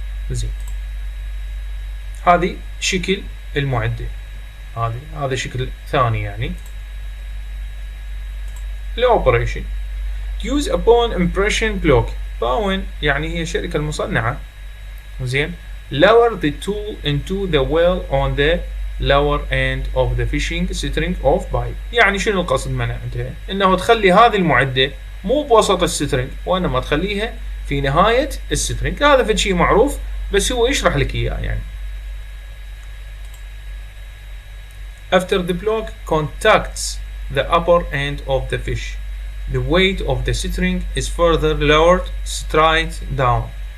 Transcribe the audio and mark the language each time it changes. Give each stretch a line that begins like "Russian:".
Arabic: زين. هذه شكل المعدة، هذا شكل ثاني يعني الاوبريشن.
English: use upon impression block
Arabic: باون يعني هي الشركة المصنعة. زين.
English: lower the tool into the well on the lower end of the fishing string of pipe.
Arabic: يعني شنو القصد معناتها؟ انه تخلي هذه المعدة مو بوسط السترنج وانما تخليها في نهاية السترنج. هذا في شيء معروف بس هو يشرح لك اياه يعني.
English: after the block contacts the upper end of the fish, the weight of the string is further lowered straight down.